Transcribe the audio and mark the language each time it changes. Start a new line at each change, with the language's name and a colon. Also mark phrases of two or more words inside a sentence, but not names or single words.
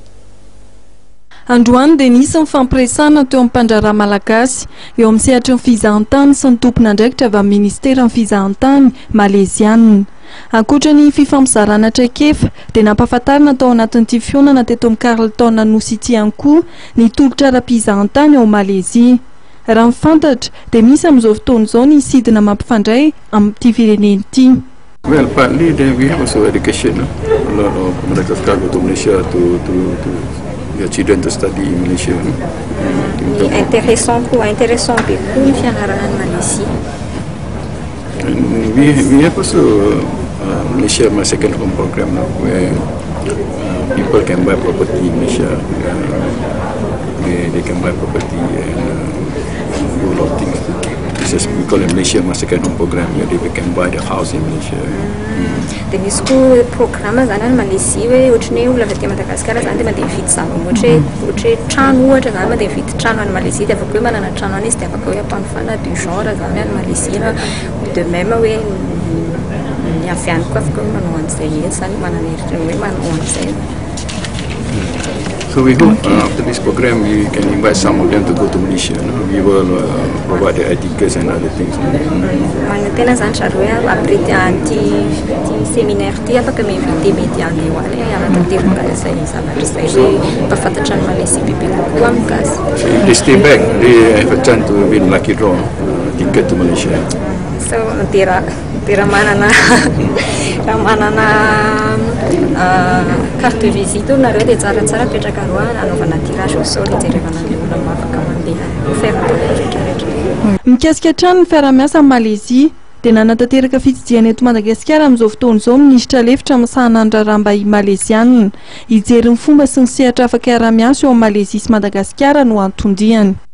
Malagasy: Androany dia nisy ny fampiresahana teo amin'ny mpandraraha malagasy eo amin'ny sehatry ny fizahantany sy ny tompon'andraikitra avy amin'ny ministera ny fizahantany malaisianina. Ankoatra ny fifampizaranana traikefa dia nampahafantarina tao anatin'ity fihaonana teto amin'ny Carleton Nanosy ity ihany koa ny tolotra ara-pizahantany ao Malaisie. Raha mifantatra dia misy amin'izao fotoana izao ny sidina mampifandray amin'ity firenena ity.
English: Well, partly we have also education. A lot of Madagascar go to Malaysia to your children to study in Malaysia.
French: Intéressant beaucoup
Malagasy: ny fianarana any Malaisie.
English: And we have also Malaysia my second home program where people can buy property in Malaysia. They can buy property and do a lot of things. This is we call it Malaysia my second home program where they can buy the house in Malaysia.
Malagasy: Dia misy koa programa zany any Malaisie hoe ohatry ny olona avy aty Madagasikara zany dia mandeha mividy zavatra ohatra hoe trano ohatra zany mandeha mividy trano any Malaisie dia afaka hoe manana trano any izy dia afaka hoe ampanofana
French: du genre
Malagasy: zany any Malaisie na
French: de même
Malagasy: hoe ny avy any koa afaka hoe manao an'izay zany manana heritry hoe manao an'izay.
English: So we hope after this program we can invite some of them to go to Malaysia. We will provide the tickets and other things.
Malagasy: Tena zany zareo hoe après an'ity séminaire ity afaka miinvité mety andeha any hanatanteraka izay zavatra izay hoe mpafantatra ny Malaisie bebe kokoa amin'ny gasy.
English: So if they stay back, they have a chance to win lucky draw ticket to Malaysia.
Malagasy: So raha manana
French: carte de visite
Malagasy: nareo dia tsaratsara petraka roa anaovana
French: tirage au sort
Malagasy: hijerevana ny olona mafaka mandeha fiaravana rehetrarehetra. Mikasika hatrany ny fiaramiasa amin'ny Malaisie dia nanatanteraka fitsidiana eto Madagasikara amin'izao fotoana izao minisitra lefitra amin'ny sahanandraramba i Malaisianina hijery ny fomba sy ny sehatra afaka hiara-miasa eo amin'ny Malaisie sy Madagasikara no antondriany.